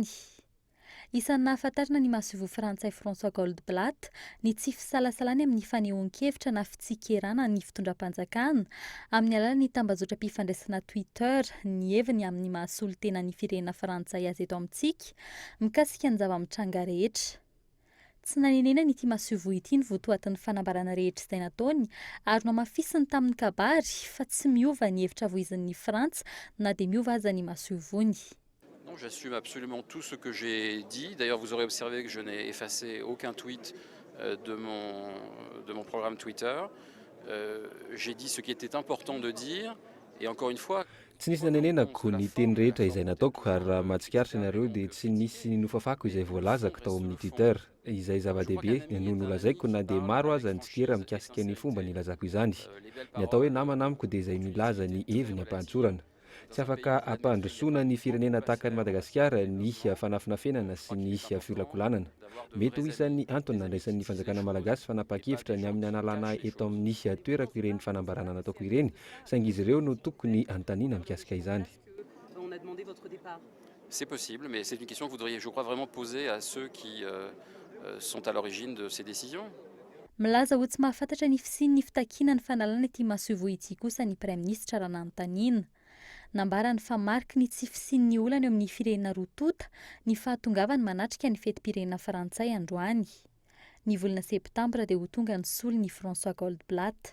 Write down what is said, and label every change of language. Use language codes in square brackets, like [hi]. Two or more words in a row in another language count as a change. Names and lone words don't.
[mg] Isan'ny nahafantarana ny masovo frantsay François Goldblatt ny tsy fisalasalany amin'ny fanehoan-kevitra na fitsikerana ny fitondram-panjakana amin'ny alalan'ny tambazotra-pifandraisana Twitter ny heviny amin'ny mahasolo tena ny firenena frantsay azy eto amintsika mikasika ny zava-mitranga rehetra. Tsy nanenena n'ity masovo ity ny votoatin'ny fanambarana rehetra izay nataony ary nomafisiny tamin'ny kabary fa tsy miova ny hevitra voizin'ny Frantsa na dia miova aza ny masovony. [fr] Non, j'assume absolument tout ce que j'ai dit. D'ailleurs, vous aurez observé que je n'ai effacé aucun tweet de mon programme Twitter. J'ai dit ce qui était important de dire. Et encore une fois... [mg] Tsy nisy nanenenako ny teny rehetra izay nataoko ary raha mahatsikaritra ianareo dia tsy nisy nofafako izay voalazako tao amin'ny Twitter. Izay zava-dehibe no nolazaiko na dia maro aza ny tsikera mikasika ny fomba nilazako izany. Ny atao hoe namana amiko dia izay milaza ny heviny ampahantsorana. Tsy afaka ampandrosoana ny firenena tahaka ny Madagasikara ny fanafinafenana sy ny fiolakolanana. Mety ho isan'ny antony nandraisan'ny fanjakana malagasy fanapa-kevitra ny amin'ny analana eto amin'ny toerako ireny fanambarana nataoko ireny saingy izy ireo no tokony antaniana mikasika izany. [fr] C'est possible, mais c'est une question que vous devriez, je crois, vraiment poser à ceux qui sont à l'origine de ces décisions. [mg] Milaza ho tsy mahafantatra ny fisian'ny fitakiana ny fanalana ity masovo ity kosa ny Praiminisitra raha nanontaniana. Nambarany fa mariky ny tsy fisian'ny olana eo amin'ny firenena roa tota ny fahatongavany manatrika ny fetim-pirenena frantsay androany. Ny volana septambra dia ho tonga ny solo ny François Goldblatt.